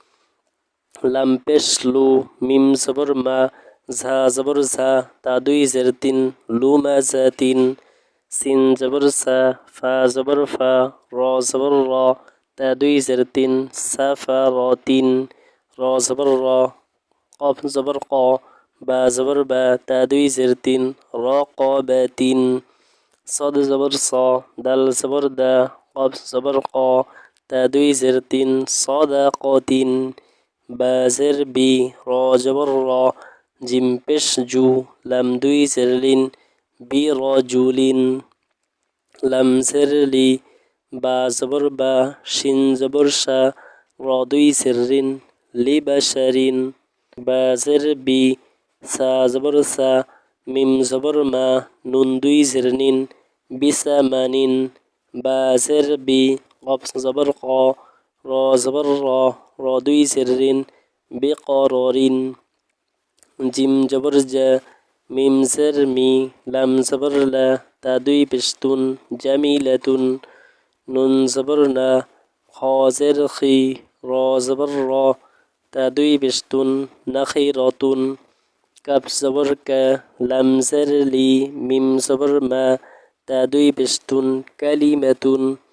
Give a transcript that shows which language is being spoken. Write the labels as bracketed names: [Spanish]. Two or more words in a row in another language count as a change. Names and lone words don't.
[Bangla] লাম পেশ লু, মিম জবর মা, ঝা জবর ঝা, তা দুই জেরতিন, লুমাজাতিন, সিন জবর সা, ফা জবর ফা, র জবর র, তা দুই জেরতিন, সাফারাতিন, র জবর র, কফ জবর ক, বা জবর বা, তা দুই জেরতিন, রকবাতিন, [Arabic] صاد زبر صا، دال زبر دا، قاف زبر قا، تا [Bangla] দুই জেরতিন, [Arabic] صدقاتين، [Bangla] বা জের বি, র জবর র, জিম পেশ জু, লাম দুই জেরলিন, বি রজুলিন, লাম জেরলি, বা জবর বা, শিন জবর শা, র দুই জেররিন, লিবাশারিন, বা জের বি, সা জবর সা, মিম জবর মা, নুন দুই জেরনিন, বিসামানিন, বা জের বি, [Arabic] قاف زبر قا را زبر را را [Bangla] দুই জেরিন বেকরারিন জিম জবর জা মিম জের মি লাম জবর লা তা দুই পেশতুন জামিলাতুন নুন জবর না খ জের খি র জবর র তা দুই পেশতুন নাখিরাতুন কাফ জবর কা লাম জের লি মিম জবর মা তা দুই পেশতুন কালিমাতুন